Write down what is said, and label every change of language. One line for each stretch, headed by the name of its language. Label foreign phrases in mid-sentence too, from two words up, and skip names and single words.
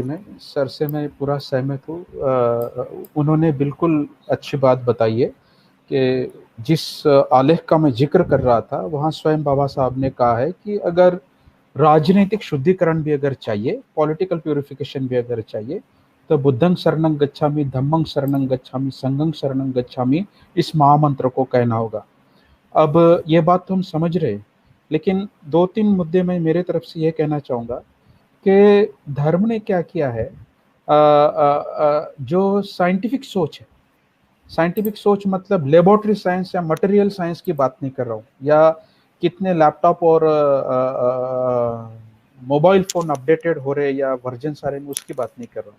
Hindi: में सर से मैं पूरा सहमत हूँ। उन्होंने बिल्कुल अच्छी बात बताई है कि जिस आलेख का मैं जिक्र कर रहा था वहाँ स्वयं बाबा साहब ने कहा है कि अगर राजनीतिक शुद्धिकरण भी अगर चाहिए,
English: political purification
Hindi: भी अगर चाहिए, तो
Pali: बुद्धं शरणं गच्छामि, धम्मं शरणं गच्छामि, संघं शरणं गच्छामि,
Hindi: इस महामंत्र को कहना होगा। अब ये बात तो हम समझ रहे हैं, लेकिन 2-3 मुद्दे में मेरे तरफ से ये कहना चाहूँगा कि धर्म ने क्या किया है। जो साइंटिफिक सोच है, साइंटिफिक सोच मतलब
English: laboratory science
Hindi: या
English: material science
Hindi: की बात नहीं कर रहा हूँ, या कितने लैपटॉप और
English: mobile phone updated
Hindi: हो रहे या वर्जन सारे में, उसकी बात नहीं कर रहा हूँ।